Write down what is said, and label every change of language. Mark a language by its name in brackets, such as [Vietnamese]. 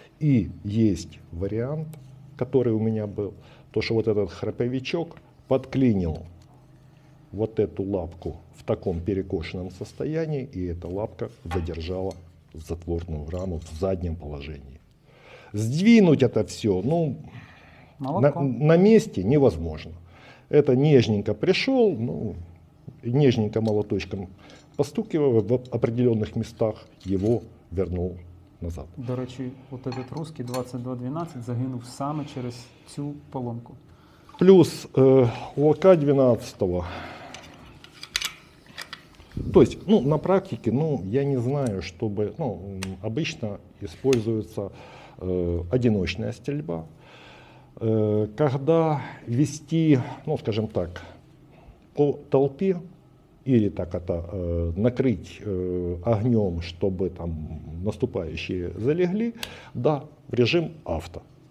[Russian] И есть вариант, который у меня был, то что вот этот храповичок подклинил вот эту лапку в таком перекошенном состоянии, и эта лапка задержала затворную раму в заднем положении. Сдвинуть это все, на месте невозможно. Это нежненько пришел, нежненько молоточком постукивая в определенных местах, его вернул назад. [Ukrainian] До речі, от [Russian] этот [Ukrainian] русський 2212 загинув саме через цю поломку. [Russian] Плюс у АК-12, то есть, на практике, я не знаю, чтобы, обычно используется одиночная стрельба, когда вести, скажем так, по толпе или так это накрыть огнем, чтобы там наступающие залегли, да, в режим авто.